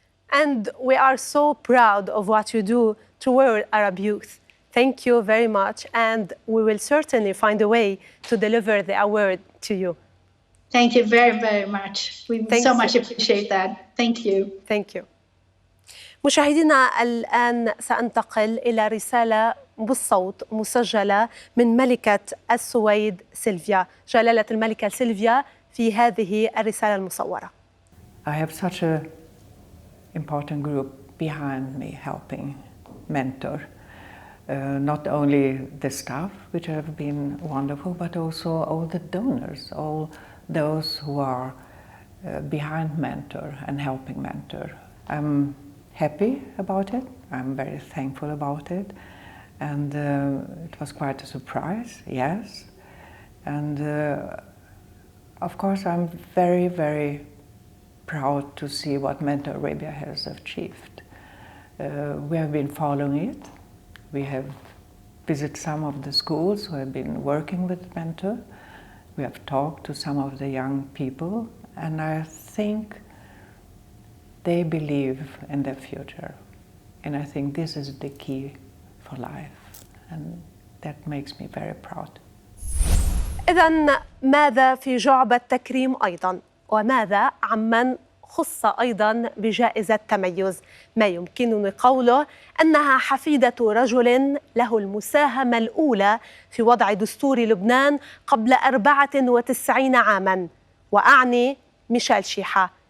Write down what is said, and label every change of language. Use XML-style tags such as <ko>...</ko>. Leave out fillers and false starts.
<en>And we are so proud of what you do toward Arab youth. Thank you very much, and we will certainly find a way to deliver the award to you. Thank you very, very much. We so much appreciate that. Thank you. Thank you.</en> <ar>مشاهدينا الآن سأنتقل إلى رسالة بالصوت مسجلة من ملكة السويد سيلفيا. جلالة الملكة سيلفيا في هذه الرسالة المصورة.</ar> <en>I have such an important group behind me helping mentor. Not only the staff, which have been wonderful, but also all the donors, all those who are behind mentor and helping mentor. I'm happy about it. I'm very thankful about it. And it was quite a surprise, yes. And of course, I'm very, very proud to see what Mentor Arabia has achieved. We have been following it. We have visited some of the schools who have been working with Mentor. We have talked to some of the young people, and I think they believe in their future. And I think this is the key for life, and that makes me very proud.</en> <ar>إذن ماذا في جعبة تكريم أيضاً؟ وماذا عمن خص أيضاً بجائزة تميز؟ ما يمكنني قوله أنها حفيدة رجل له المساهمة الأولى في وضع دستور لبنان قبل 94 عاماً، وأعني ميشيل شيحة.</ar>